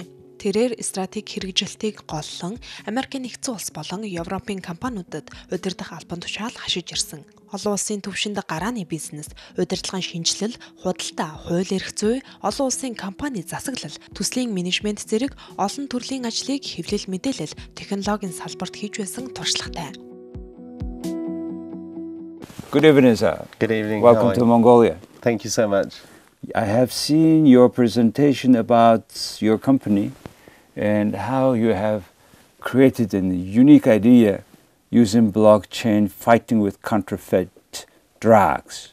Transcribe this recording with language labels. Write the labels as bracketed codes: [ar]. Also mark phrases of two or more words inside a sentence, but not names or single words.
[mn] Тэрээр стратеги хэрэгжилтийг голлон Америкийн нэгдсэн улс болон Европын компаниудад удирдах албан тушаал хашиж ирсэн. Олон улсын түвшинд гарааны бизнес, удирдлагын шинжилэл, худалдаа, хууль эрх зүй, олон улсын компани засаглал, төслийн менежмент зэрэг олон төрлийн ажлыг хэвлэл мэдээлэл, технологийн салбарт хийж байсан туршлагатай. [en] Good evening, sir. Good evening. Welcome to Mongolia. Thank you so much. I have seen your presentation about your company and how you have created a unique idea using blockchain fighting with counterfeit drugs.